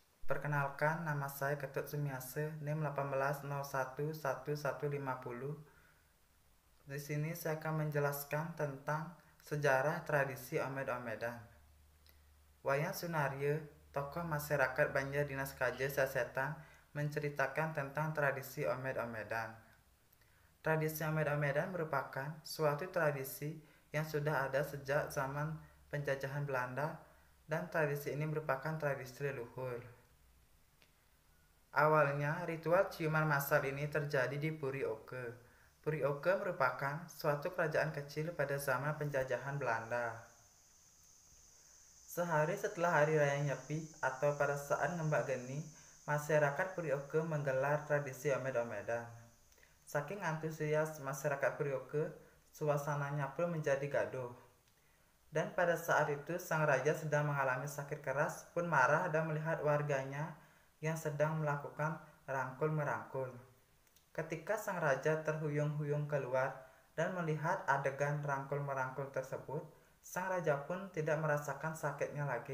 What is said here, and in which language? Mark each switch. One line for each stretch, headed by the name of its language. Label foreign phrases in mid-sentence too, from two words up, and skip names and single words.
Indonesian: Perkenalkan, nama saya Ketut Sumiase, NIM 18011150. Di sini saya akan menjelaskan tentang sejarah tradisi omed-omedan. Wayan Sunario, tokoh masyarakat Banjar Dinas KJ Sasetan, menceritakan tentang tradisi omed-omedan. Tradisi omed-omedan merupakan suatu tradisi yang sudah ada sejak zaman penjajahan Belanda, dan tradisi ini merupakan tradisi leluhur. Awalnya, ritual ciuman massal ini terjadi di Puri Oke. Puri Oke merupakan suatu kerajaan kecil pada zaman penjajahan Belanda. Sehari setelah Hari Raya Nyepi atau pada saat Ngembak Geni, masyarakat Puri Oke menggelar tradisi omed-omedan. Saking antusias masyarakat Puri Oke, suasananya pun menjadi gaduh. Dan pada saat itu sang raja sedang mengalami sakit keras pun marah dan melihat warganya yang sedang melakukan rangkul-merangkul. Ketika sang raja terhuyung-huyung keluar dan melihat adegan rangkul-merangkul tersebut, sang raja pun tidak merasakan sakitnya lagi.